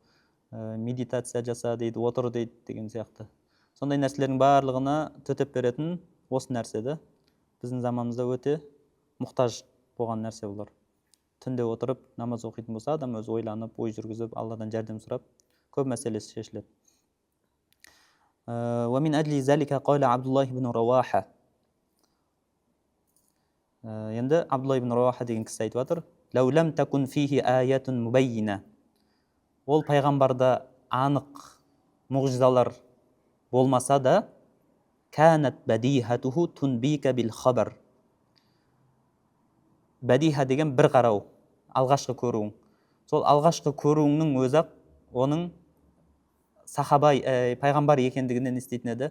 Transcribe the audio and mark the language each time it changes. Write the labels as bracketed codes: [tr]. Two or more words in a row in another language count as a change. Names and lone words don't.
[kk] Медитация жаса дейді, отыр дейді деген сияқты. Сондай нәрселердің барлығына төтеп беретін осы нәрсе де біздің заманымызда өте мұқтаж болған нәрсе бұлар. Түнде отырып намаз оқитын болса, адам өзі ойланып, ой жүргізіп, Алладан жәрдем сұрап, көп мәселесі шешіледі. [ar] ومن أجل ذلك قال عبد الله بن رواحة. [kk] Енді Абдулла ибн Раваха деген кісі айтып жатыр: [ar] "لو لم تكن فيه آيات مبينة." [kk] Ол пайғамбарда анық мұғжизалар болмаса да, [ar] كانت بديهته تنبئك بالخبر. [kk] Бадиха деген бір қарау, алғашқы көруің. Сол алғашқы көруіңнің өзі оның сахаба пайғамбар екендігінен не істейтін еді?